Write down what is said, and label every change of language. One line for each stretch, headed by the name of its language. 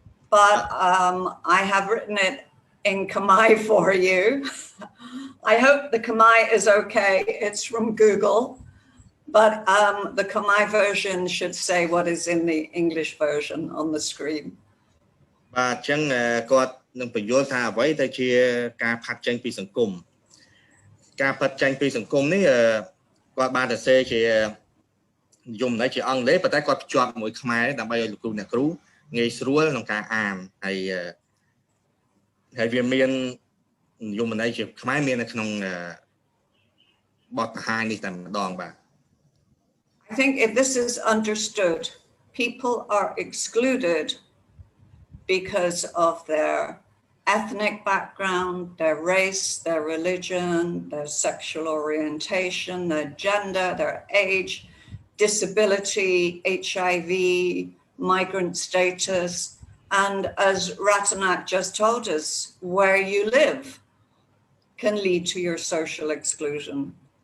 English: But I have written it in Khmer for you. I hope the Khmer is okay. It's from Google. But the Khmer version should say what is in the English version on the screen.
Khmer: បាទអញ្ចឹងគាត់នឹងបញ្យល់ថាអ្វីទៅជាការផាត់ចេញពីសង្គមការផាត់ចេញពីសង្គមនេះគាត់បានទៅសេជាយមន័យជាអង់គ្លេសប៉ុន្តែគាត់ភ្ជាប់មួយខ្មែរដើម្បីឲ្យលោកគ្រូអ្នកគ្រូងាយស្រួលក្នុងការអានហើយវាមានយមន័យជាខ្មែរមាននៅក្នុងបទបង្ហាញនេះតែម្ដងបាទ
English: I think if this is understood, people are excluded because of their ethnic background, their race, their religion, their sexual orientation, their gender, their age, disability, HIV, migrant status, and as Ratanak just told us, where you live can lead to your social exclusion.